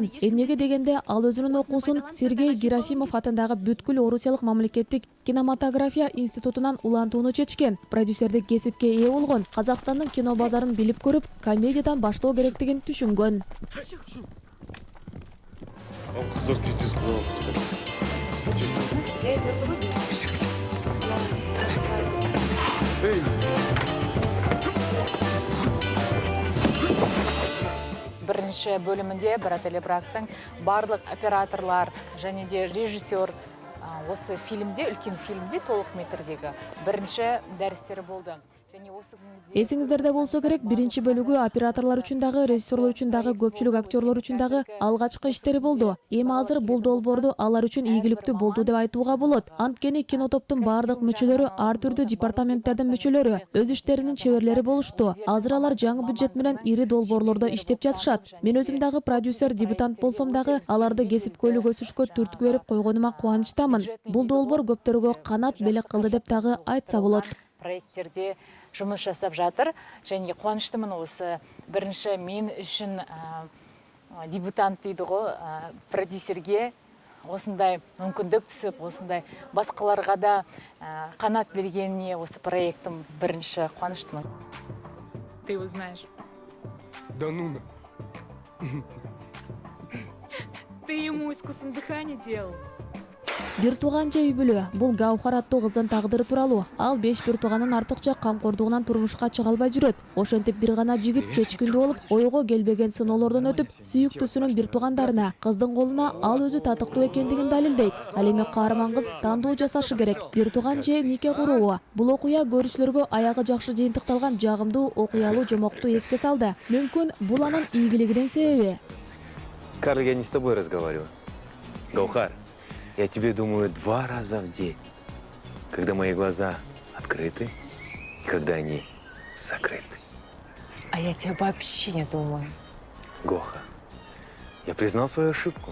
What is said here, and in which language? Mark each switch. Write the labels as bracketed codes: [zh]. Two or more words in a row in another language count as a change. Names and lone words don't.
[ky] Эмнеге дегенде, ал өзүнүн окуусун Сергей Герасимов атындагы бүткүл Орусиялык мамлекеттик кинематография институтунан улантууну чечкен. Продюсердик кесипке ээ болгон. Казакстандын кино базарын билип көрүп, комедиядан баштоо керектигин түшүнгөн. Кыздар тез-тез [kk] Бірінші бөлімінде Брат или Брактың барлық операторлар және де режиссер осы фильмде, үлкен фильмде толық метрдегі бірінші дәрістері болды. [ky] Эсиңиздерде болсо керек, биринчи бөлүгү операторлор үчүн дагы, режиссерлор үчүн дагы, көпчүлүк актерлор үчүн дагы алгачкы иштери болду. Эми азыр бул долбоорду алар үчүн ийгиликтүү болду деп айтууга болот. Анткени кинотоптун бардык мүчөлөрү ар түрдүү департаменттердин мүчөлөрү, өз иштеринин чеберлери болушту. Азыр алар жаңы бюджет менен ири долбоорлордо иштеп жатышат. Мен өзүм дагы продюсер, дебютант болсом дагы аларды кесипкөйлүк өсүшкө түрткү берип койгонума кубанычтамын. Бул долбоор көптөргө канат белек кылды деп дагы айтса болот. [kk] Проекттерде жұмыс жасап жатыр, және қуаныштымын осы бірінші мен үшін дебютант дейді ғой, продюсерге осындай мүмкіндік түсіп, осындай басқаларға да қанат бергеніне осы проектім бірінші қуаныштымын. [ru] Ты его знаешь? Да ну. Ты ему искусственное дыхание делал? [ky] Бир тууган же үй бүлө, бул Гаухар аттуу кыздын тагдыры тууралуу. Ал 5 бир тууганын артыкча камкордугунан турмушка чыга албай жүрөт. Ошентип бир гана жигит чечкиндүү болуп, ойго келбеген сыноолордон өтүп, сүйүктүүсүнүн бир туугандарына, кыздын колуна ал өзү татыктуу экендигин далилдейт. Ал эми каарман кыз тандоо жасашы керек. Бир тууган же нике куруу. Бул окуя көрүүчүлөргө аягы жакшы жыйынтыкталган жагымдуу окуялуу жомокту эске салды. Мүмкүн бул анын ийгилигинин себеби. [ru] Карл, я не с тобой разговариваю. Гаухар. Я тебе думаю 2 раза в день, когда мои глаза открыты и когда они закрыты. А я тебя вообще не думаю. Гоха, я признал свою ошибку.